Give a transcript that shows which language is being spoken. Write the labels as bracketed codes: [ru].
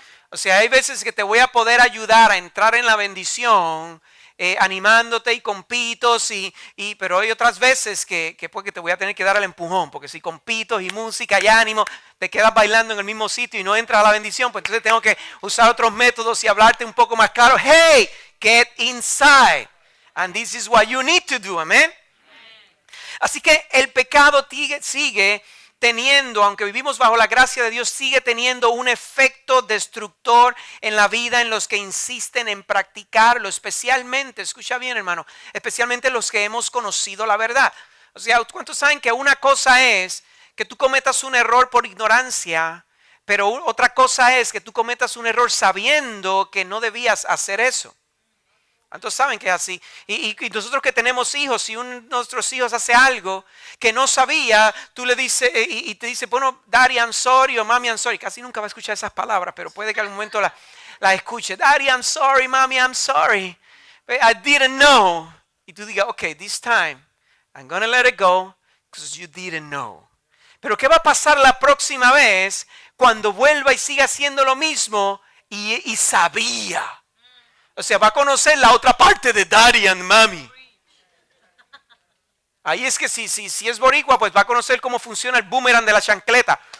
[es] O sea, hay veces que te voy a poder ayudar a entrar en la bendición animándote y con pitos, pero hay otras veces que pues, que te voy a tener que dar el empujón, porque si con pitos y música y ánimo te quedas bailando en el mismo sitio y no entras a la bendición, pues entonces tengo que usar otros métodos y hablarte un poco más claro. [en] Hey, get inside. And this is what you need to do, amén. [es] Así que el pecado sigue teniendo, aunque vivimos bajo la gracia de Dios, sigue teniendo un efecto destructor en la vida en los que insisten en practicarlo, especialmente, escucha bien hermano, especialmente los que hemos conocido la verdad. O sea, ¿cuántos saben que una cosa es que tú cometas un error por ignorancia, pero otra cosa es que tú cometas un error sabiendo que no debías hacer eso? ¿Cuántos saben que es así? Y nosotros que tenemos hijos, si uno de nuestros hijos hace algo que no sabía, tú le dices y te dice, bueno, [en] Daddy, I'm sorry, [es] o [en] Mami, I'm sorry. [es] Casi nunca va a escuchar esas palabras, pero puede que al momento la escuche. [en] Daddy, I'm sorry, Mami, I'm sorry. I didn't know. [es] Y tú digas, [en] okay, this time I'm going to let it go because you didn't know. [es] Pero ¿qué va a pasar la próxima vez cuando vuelva y siga haciendo lo mismo y sabía? O sea, va a conocer la otra parte de Daddy and Mami. Ahí es que si es boricua, pues va a conocer cómo funciona el boomerang de la chancleta.